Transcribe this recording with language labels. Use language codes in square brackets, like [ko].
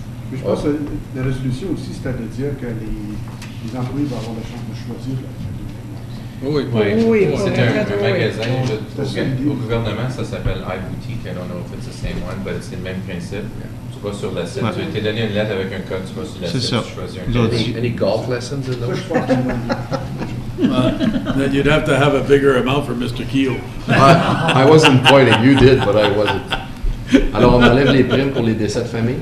[fr] Mais je pense que la résolution aussi, c'est à de dire que les employés vont avoir la chance de choisir la Oui. C'est un magasin au gouvernement, ça s'appelle iBoutique. [en] I don't know if it's the same one, but [fr] c'est le même principe. Tu vas sur le site, tu t'es donné une lettre avec un code, tu vas sur le site, tu choisis un code. [en] Any golf lessons in those? Then you'd have to have a bigger amount for Mr. Keel. I wasn't pointing, you did, but I wasn't. [fr] Alors, on enlève les primes pour les décès de famille?